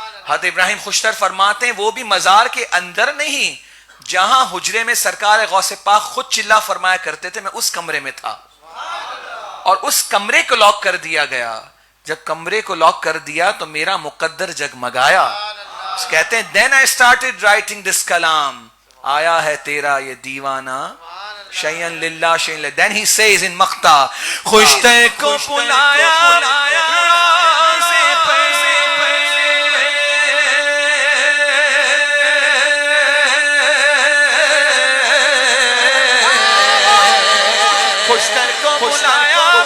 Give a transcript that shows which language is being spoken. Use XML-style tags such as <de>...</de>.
<ur>حضرت ابراہیم خوشتر فرماتے ہیں وہ بھی مزار کے اندر نہیں, جہاں حجرے میں سرکار غوث پاک خود چلا فرمایا کرتے تھے, میں اس کمرے میں تھا اور اس کمرے کو لاک کر دیا گیا. جب کمرے کو لاک کر دیا تو میرا مقدر جگمگایا. کہتے ہیں</ur> <en>then I started writing this kalam.</en> <ur>آیا ہے تیرا یہ دیوانہ شیئن للہ شیئن للہ.</ur> <en>Then he says in</en> <ur>مقطع خوشتے کو پلایا خوشتے کو پلایا</ur>